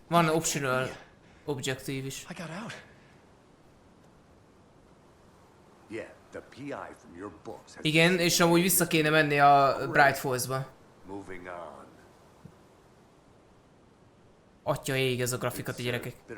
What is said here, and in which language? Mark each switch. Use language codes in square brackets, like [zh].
[hu] Van optional objektív is. [en] I got out. Yeah, the PI from your books. [hu] Igen, és amúgy vissza kéne menni a Bright Falls-ba. [en] Moving on. [hu] Atya ég ez a grafikat, a gyerekek.